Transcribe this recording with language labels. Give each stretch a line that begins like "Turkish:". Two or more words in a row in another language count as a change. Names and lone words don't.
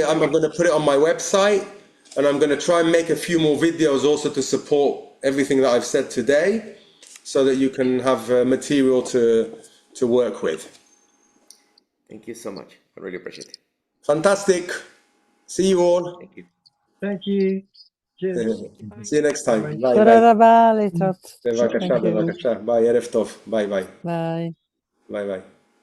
English: I'm going to put it on my website, and I'm going to try and make a few more videos also to support everything that I've said today, so that you can have material to work with. Thank you so much. I really appreciate it. Fantastic. See you all. Thank you. Thank you. Cheers. See you next time. Bye.
Hebrew: ביי תודה רבה, להתראות. בבקשה,
English: Thank you.
Hebrew: בבקשה. ביי, ערב טוב. ביי ביי. ביי. ביי ביי.